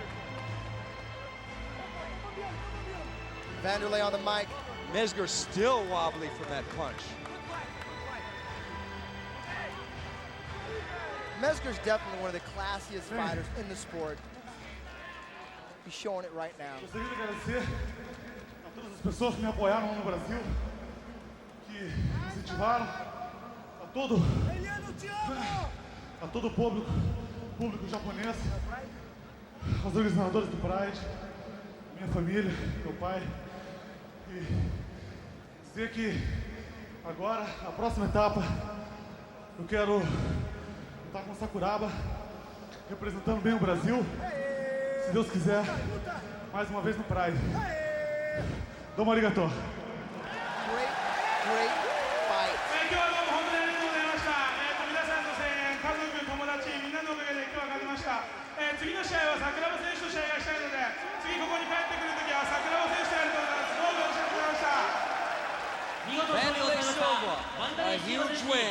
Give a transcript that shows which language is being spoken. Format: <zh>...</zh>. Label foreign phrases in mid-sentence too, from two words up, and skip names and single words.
<en>Wanderlei on the mic. Mezger still wobbly from that punch. Mezger's definitely one of the classiest fighters in the sport. He's showing it right now.</en> <pt>pessoas que me apoiaram no Brasil, que incentivaram, a todo o público japonês, aos organizadores do Pride, minha família, meu pai, e dizer que agora, a próxima etapa, eu quero lutar com o Sakuraba, representando bem o Brasil, se Deus quiser, mais uma vez no Pride.</pt> <ja>どうもありがとう.</ja> <en>Great fight. Wanderlei Silva, a huge win.</en>